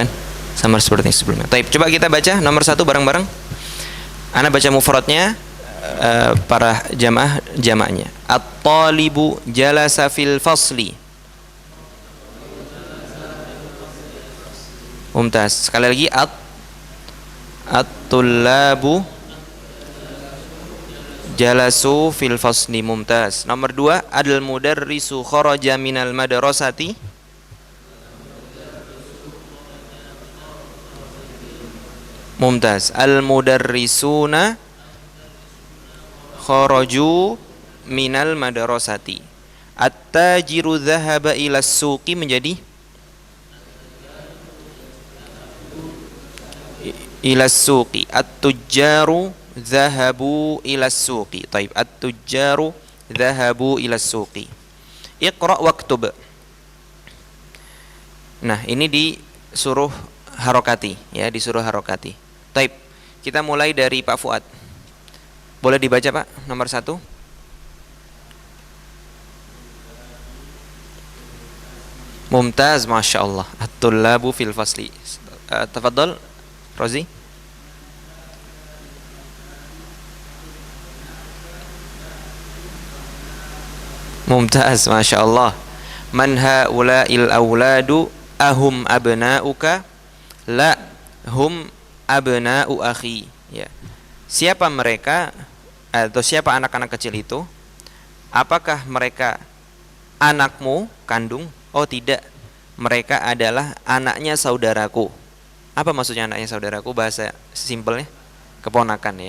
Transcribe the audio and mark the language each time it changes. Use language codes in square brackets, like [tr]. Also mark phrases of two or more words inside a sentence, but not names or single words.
[id] Sama seperti sebelumnya. Taib, coba kita baca nomor 1 bareng-bareng. Ana baca mufradnya, para jamaah jamaknya. [ar] الطالب جلس في الفصل. ممتاز. [id] Sekali lagi [ar] الطلاب جلسوا في الفصل. ممتاز. Nomor 2, أدل المدرس خرج من المدرسة. ممتاز. المدرسون خرجوا من المدرسة. التاجر ذهب إلى السوق menjadi إلى السوق. التجار ذهبوا إلى السوق. طيب. التجار ذهبوا إلى السوق. اقرأ واكتب. [id] Nah, ini disuruh harokati, ya, disuruh harokati. Taib. Kita mulai dari Pak Fuad. Boleh dibaca, Pak, nomor 1. [ar] ممتاز، ما شاء الله. الطلاب في الفصل. تفضل, Rozi. ممتاز، ما شاء الله. من هؤلاء الأولاد أهم أبناؤك لا هم أبناء أخي. [id] Ya. Siapa mereka atau siapa anak-anak kecil itu? Apakah mereka anakmu kandung? Oh tidak, mereka adalah anaknya saudaraku. Apa maksudnya anaknya saudaraku? Bahasa simpelnya keponakan, ya.